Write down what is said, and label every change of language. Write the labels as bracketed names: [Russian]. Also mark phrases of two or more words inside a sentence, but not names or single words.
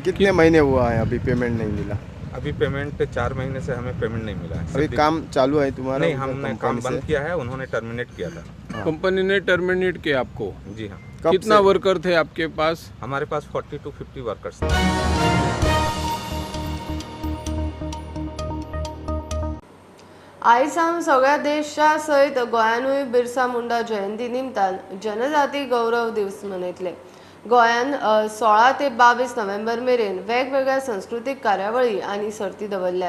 [Hindi] कितने महीने हुआ है अभी पेमेंट नहीं मिला? अभी पेमेंट 4 महीने से हमें पेमेंट नहीं मिला है। अभी काम चालू है तुम्हारा? नहीं, हमने काम बंद किया है, उन्होंने टर्मिनेट किया था। कंपनी ने टर्मिनेट किया आपको? जी हाँ। कितना वर्कर थे आपके पास? हमारे पास 40 to 50 वर्कर्स थे। [Konkani] आयज सावन सगळ्या देशा सयत गोंयानूय बिरसा मुंडा जयंती निमतान जनजाती गौरव दिवस मनयतले। गोंयान 16 ते 22 नोव्हेंबर मेरेन वेगवेगळ्या सांस्कृतीक कार्यावळी आनी सर्ती दवरल्यात।